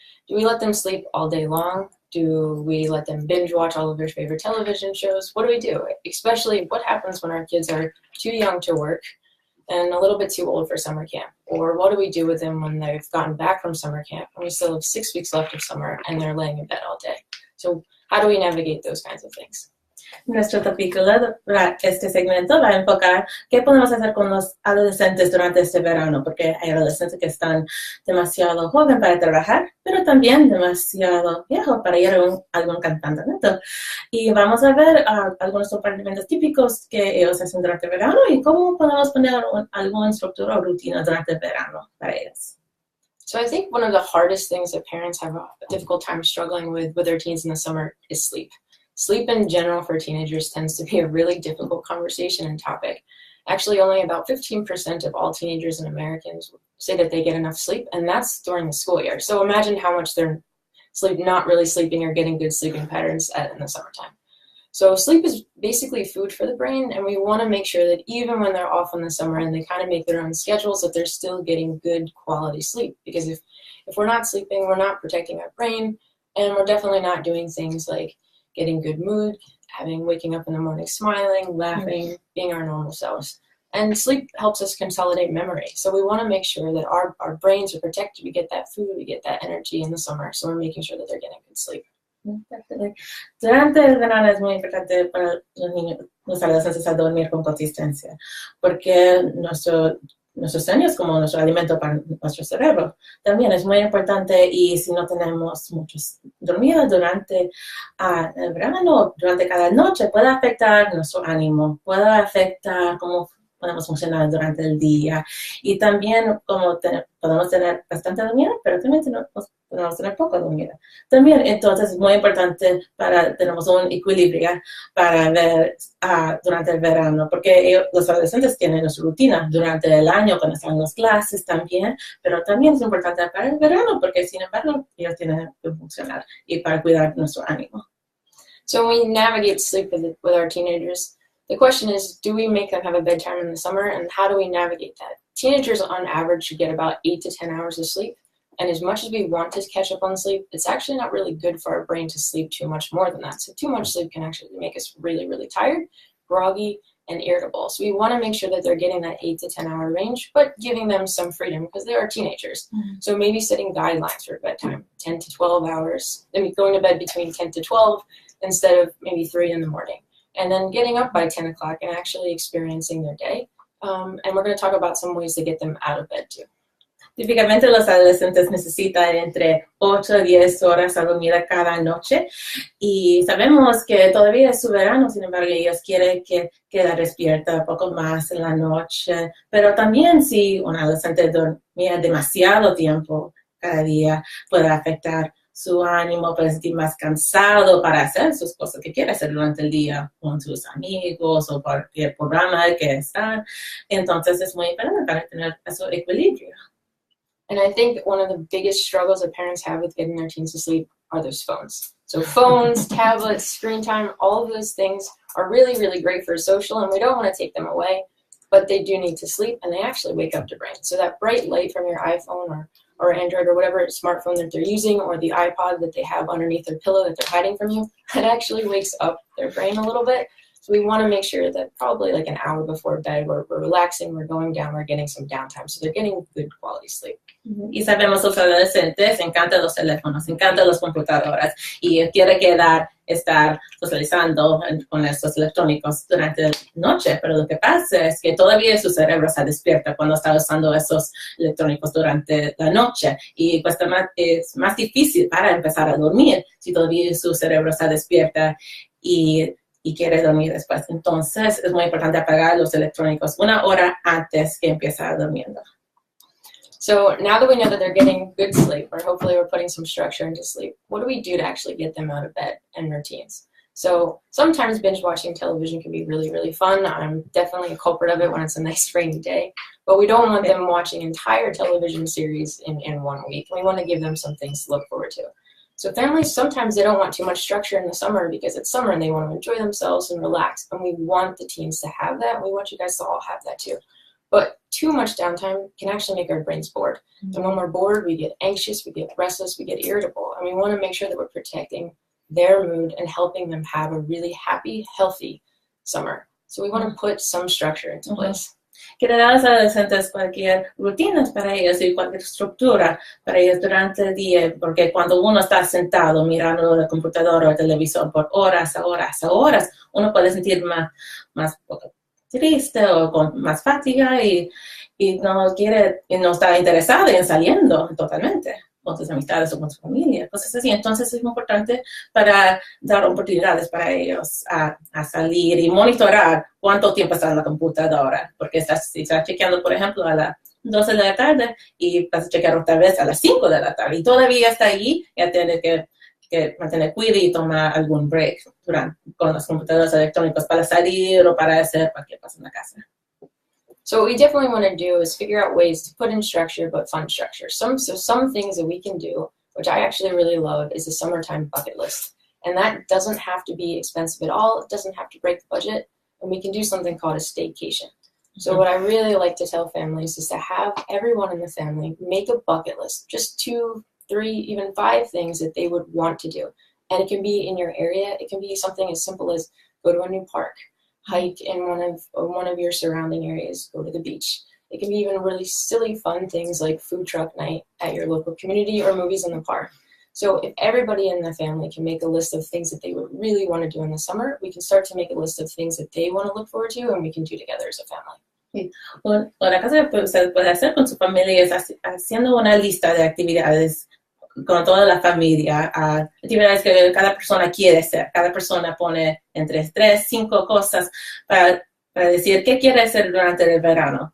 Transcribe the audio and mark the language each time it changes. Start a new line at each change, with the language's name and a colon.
English: Do we let them sleep all day long? Do we let them binge watch all of their favorite television shows? What do we do? Especially what happens when our kids are too young to work and a little bit too old for summer camp? Or what do we do with them when they've gotten back from summer camp and we still have 6 weeks left of summer and they're laying in bed all day? So how do we navigate those kinds of things?
Spanish: Nuestro tópico para este segmento va a enfocar qué podemos hacer con los adolescentes durante este verano, porque hay adolescentes que están demasiado jóvenes para trabajar, pero también demasiado viejos para ir a algún campamento. Y vamos a ver algunos comportamientos típicos que ellos hacen durante el verano y cómo podemos poner alguna estructura o rutina durante el verano para ellos.
English: So I think one of the hardest things that parents have a difficult time struggling with their teens in the summer is sleep. Sleep in general for teenagers tends to be a really difficult conversation and topic. Actually, only about 15% of all teenagers and Americans say that they get enough sleep, and that's during the school year. So imagine how much they're not really sleeping or getting good sleeping patterns in the summertime. So sleep is basically food for the brain, and we want to make sure that even when they're off in the summer and they kind of make their own schedules, that they're still getting good quality sleep. Because if we're not sleeping, we're not protecting our brain, and we're definitely not doing things like getting good mood, waking up in the morning smiling, laughing, being our normal selves. And sleep helps us consolidate memory. So we want to make sure that our brains are protected. We get that food, we get that energy in the summer. So we're making sure that they're getting good sleep.
Spanish: Durante el verano es muy importante para los niños, los adolescentes, a dormir con consistencia, porque nuestros sueños como nuestro alimento para nuestro cerebro. También es muy importante, y si no tenemos muchos dormidos durante el verano, durante cada noche, puede afectar nuestro ánimo, puede afectar cómo podemos funcionar durante el día, y también como podemos tener bastante dormido, pero también podemos tener poco dormido. También, entonces, es muy importante tenemos un equilibrio para ver durante el verano, porque los adolescentes tienen su rutina durante el año cuando están en las clases también, pero también es importante para el verano, porque sin embargo, ellos tienen que funcionar y para cuidar nuestro ánimo.
English: So when we navigate sleep with our teenagers, the question is, do we make them have a bedtime in the summer, and how do we navigate that? Teenagers on average should get about 8 to 10 hours of sleep. And as much as we want to catch up on sleep, it's actually not really good for our brain to sleep too much more than that. So too much sleep can actually make us really tired, groggy, and irritable. So we want to make sure that they're getting that 8 to 10 hour range, but giving them some freedom because they are teenagers. Mm-hmm. So maybe setting guidelines for bedtime, 10 to 12 hours. I mean, going to bed between 10 to 12 instead of maybe 3 in the morning. And then getting up by 10 o'clock and actually experiencing their day. And we're going to talk about some ways to get them out of bed too.
Spanish: Típicamente los adolescentes necesitan entre 8 y 10 horas a dormir cada noche, y sabemos que todavía es su verano, sin embargo ellos quieren que quede despierta un poco más en la noche, pero también si un adolescente dormía demasiado tiempo cada día puede afectar su ánimo, puede sentir más cansado para hacer sus cosas que quiere hacer durante el día con sus amigos o cualquier programa que están. Entonces es muy importante para tener ese equilibrio.
English: And I think one of the biggest struggles that parents have with getting their teens to sleep are those phones. So phones, tablets, screen time, all of those things are really great for social, and we don't want to take them away, but they do need to sleep, and they actually wake up their brain. So that bright light from your iPhone or Android or whatever smartphone that they're using, or the iPod that they have underneath their pillow that they're hiding from you, that actually wakes up their brain a little bit. So we want to make sure that probably like an hour before bed, we're relaxing, we're going down, we're getting some downtime. So they're getting good quality sleep.
Spanish: Y sabemos los adolescentes encantan los teléfonos, encantan las computadoras y quiere estar socializando con estos electrónicos durante la noche, pero lo que pasa es que todavía su cerebro se despierta cuando está usando esos electrónicos durante la noche, y pues es más difícil para empezar a dormir si todavía su cerebro se despierta y y quiere dormir después. Entonces es muy importante apagar los electrónicos 1 hora antes que empieza durmiendo.
English: So now that we know that they're getting good sleep, or hopefully we're putting some structure into sleep, what do we do to actually get them out of bed and routines? So sometimes binge watching television can be really, really fun. I'm definitely a culprit of it when it's a nice rainy day, but we don't want them watching entire television series in 1 week. We want to give them some things to look forward to. So families, sometimes they don't want too much structure in the summer because it's summer and they want to enjoy themselves and relax. And we want the teens to have that. We want you guys to all have that too. But too much downtime can actually make our brains bored. And when we're bored, we get anxious, we get restless, we get irritable. And we want to make sure that we're protecting their mood and helping them have a really happy, healthy summer. So we want to put some structure into place.
Spanish: Quiero dar a los adolescentes cualquier rutina para ellos y cualquier estructura para ellos durante el día, porque cuando uno está sentado mirando el computador o el televisor por horas a horas a horas, uno puede sentir más triste o con más fatiga y no quiere, y no está interesado en saliendo totalmente con sus amistades o con su familia, cosas así. Entonces es muy importante para dar oportunidades para ellos a salir y monitorar cuánto tiempo está en la computadora, porque si estás chequeando, por ejemplo, a las 12 de la tarde y vas a chequear otra vez a las 5 de la tarde y todavía está allí, ya tiene que mantener cuidado y tomar algún break con los computadores electrónicos para salir o para hacer cualquier cosa en la casa.
English: So what we definitely want to do is figure out ways to put in structure, but fun structure. Some things that we can do, which I actually really love, is a summertime bucket list. And that doesn't have to be expensive at all. It doesn't have to break the budget. And we can do something called a staycation. So what I really like to tell families is to have everyone in the family make a bucket list, just 2, 3, even 5 things that they would want to do. And it can be in your area. It can be something as simple as go to a new park, hike in one of your surrounding areas, go to the beach. It can be even really silly, fun things like food truck night at your local community or movies in the park. So if everybody in the family can make a list of things that they would really want to do in the summer, we can start to make a list of things that they want to look forward to and we can do together as a family.
Spanish: Sí. Una cosa que usted puede hacer con su familia es haciendo una lista de actividades con toda la familia, actividades que cada persona quiere hacer. Cada persona pone entre 3, 5 cosas para decir qué quiere hacer durante el verano.